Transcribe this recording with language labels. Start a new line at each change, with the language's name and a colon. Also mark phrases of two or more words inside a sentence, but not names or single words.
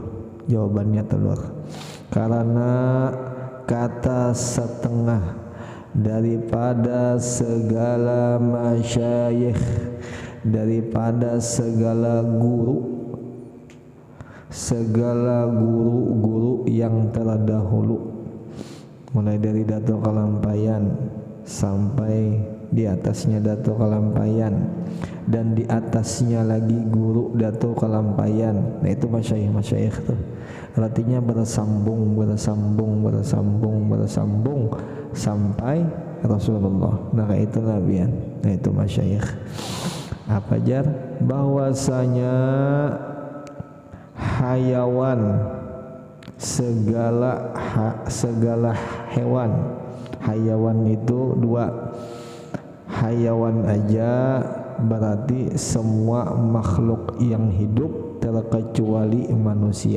Indonesian: Jawabannya telur, karena kata setengah daripada segala masyayikh, daripada segala guru yang terdahulu, mulai dari Datuk Kalampayan sampai di atasnya Datuk Kalampayan, dan di atasnya lagi guru Datuk Kalampayan. Nah itu masyayikh tuh, artinya bersambung sampai Rasulullah. Nah itu Nabian. Nah itu masyayikh. Apa jar? Bahwasanya hayawan, segala hewan. Hayawan itu dua, hayawan aja berarti semua makhluk yang hidup terkecuali manusia.